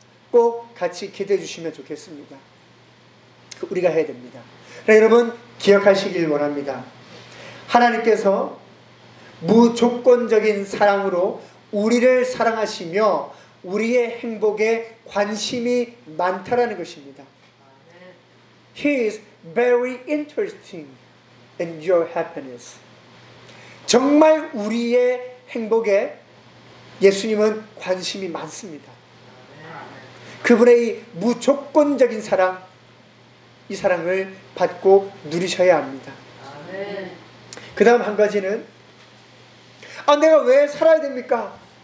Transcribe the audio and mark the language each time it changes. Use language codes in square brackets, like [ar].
[ko] 꼭 같이 기도해 주시면 좋겠습니다. 우리가 해야 됩니다. 그래서 여러분 기억하시길 원합니다. 하나님께서 무조건적인 사랑으로 우리를 사랑하시며 우리의 행복에 관심이 많다라는 것입니다. [en] He is very interesting in your happiness. [ko] 정말 우리의 행복에 예수님은 관심이 많습니다. 그분의 이 무조건적인 사랑, 이 사랑을 받고 누리셔야 합니다. 그 다음 한 가지는 아 내가 왜 살아야 됩니까?